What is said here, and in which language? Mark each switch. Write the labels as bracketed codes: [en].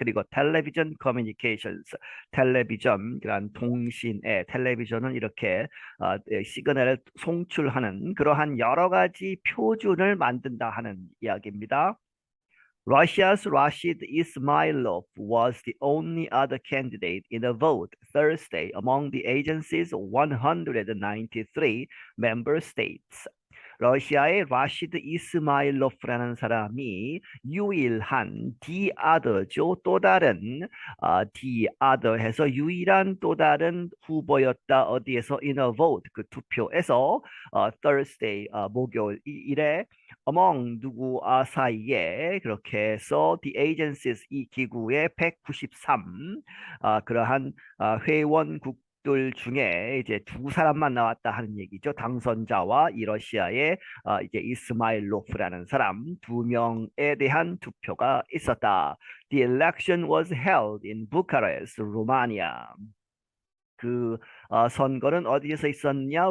[ko] 텔레비전 커뮤니케이션스 텔레비전 그러한 통신에 텔레비전은 이렇게 시그널을 송출하는 그러한 여러 가지 표준을 만든다 하는 이야기입니다. [en] Russia's Rashid Ismailov was the only other candidate in a vote Thursday among the agency's 193 member states. [ko] 러시아의 라시드 이스마일로프라는 사람이 유일한 [en] the other [ko] 죠. 또 다른 [en] the other [ko] 해서 유일한 또 다른 후보였다. 어디에서 [en] in a vote [ko] 그 투표에서 Thursday 목요일에 among 누구 사이에 그렇게 해서 [en] the agencies [ko] 이 기구의 193 그러한 회원국 들 중에 이제 두 사람만 나왔다 하는 얘기죠. 당선자와 이 러시아의 이제 이스마일로프라는 사람 두 명에 대한 투표가 있었다. [en] The election was held in Bucharest, Romania. [ko] 그 선거는 어디에서 있었냐?